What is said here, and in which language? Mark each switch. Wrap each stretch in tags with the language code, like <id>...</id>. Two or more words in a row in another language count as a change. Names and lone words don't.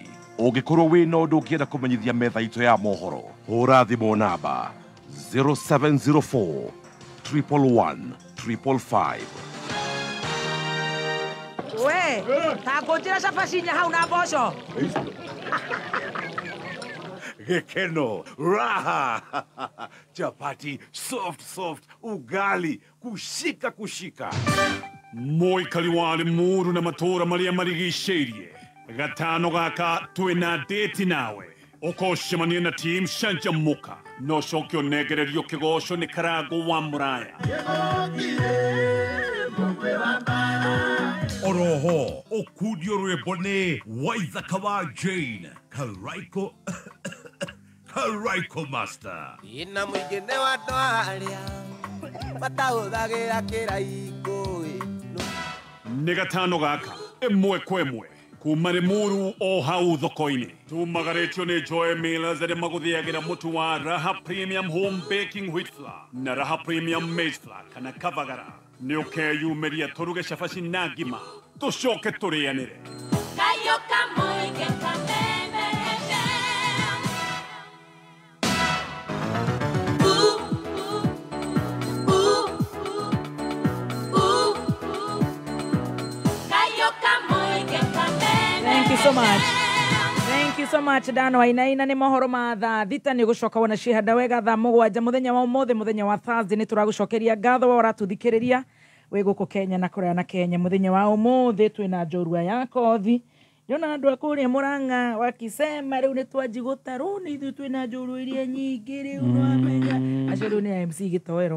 <ki>Ũngĩkorwo wĩ na ũndũ ũngĩenda kũmenyithia metha itũ ya mohoro, hũra thimũ namba 0704 111 555. We, ta ngũnjĩra cabaci-inĩ hau na mboco. Gekeno,</ki> <sw>raha, chapati, soft, ugali, kushika.</sw> <ki>Moikari wa Limuru na matora maria marigicĩirie. Gatano gaka twina date nawe. Ũkoshemania na team Shanjamuka. No coke onegererio kĩgoco nĩ Karago wa Muraya. Oroho, okudio rwĩmbo Waithaka wa Jane, Karaiko Master. Ina mwingine wa andũ arĩa matahũthagĩra kĩraiko. Nĩ gatano gaka ĩmwe kwa ĩmwe kuma Limuru o hau thoko-inĩ. Tumagarĩtio nĩ Joy Millers arĩa magũthĩagĩra mũtu wa Raha Premium Home Baking Wheat Flour na Raha Premium Maize Flour kana Kavagara. Nĩ ũkeyumĩria tũruge cabaci na ngima tũcoke tũrĩanĩre.</ki> <en>Thank you so much Dano Wainaina.</en> <ki>Nĩ mohoro ma thaa thita nĩ gũcoka wona cihanda wega thaa mũgwanja mũthenya wa ũmũthĩ mũthenya wa Thursday nĩ tũragũcokeria ngatho wa ũratũthikĩrĩria wĩ gũkũ Kenya na kũrĩa na Kenya. Mũthenya wa ũmũthĩ twĩna njorua ya kothi. Ndĩrona andũ a kũrĩa Mũrang'a wakisema rĩu nĩ twanji gũtarwo nĩ ithuĩ twĩna njorua iria nyingĩ rĩu nwamenya acio rĩu nĩ MC Gĩtoero.</ki>